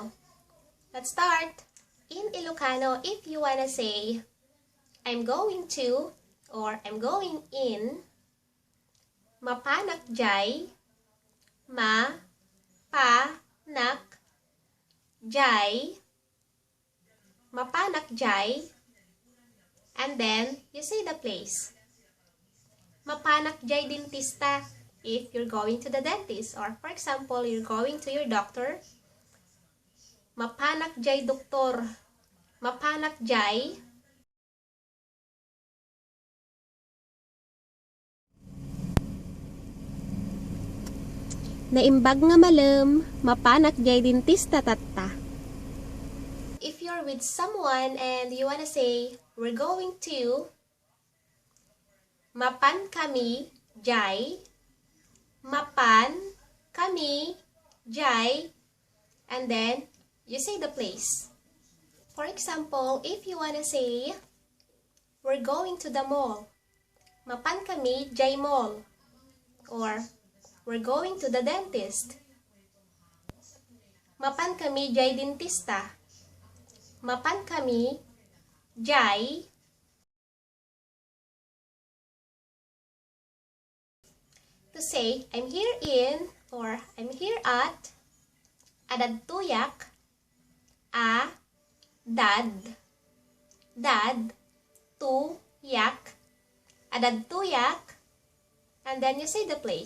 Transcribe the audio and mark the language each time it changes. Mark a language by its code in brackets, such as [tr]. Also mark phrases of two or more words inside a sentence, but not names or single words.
[en] Let's start. In Ilocano, if you wanna say I'm going to, or I'm going in, [ilo] Mapanak diay, Mapanak diay, Mapanak diay, [en] and then you say the place. [ilo] Mapanak diay dentista [en] if you're going to the dentist, or for example, you're going to your doctor. [ilo] Mapanak diay doktor, Mapanak diay naimbag nga malam, mapanak diay dentista tatta. [en] If you're with someone and you wanna say, we're going to, [ilo] Mapan kami diay, Mapan kami diay, [en] and then you say the place. For example, if you wanna say, we're going to the mall, [ilo] Mapan kami diay mall, [en] or we're going to the dentist, [ilo] Mapan kami diay dentista, Mapan kami diay [en] to say I'm here in, or I'm here at [ilo] Adadtoyak, Adadtoyak, Adadtoyak, [en] and then you say the place.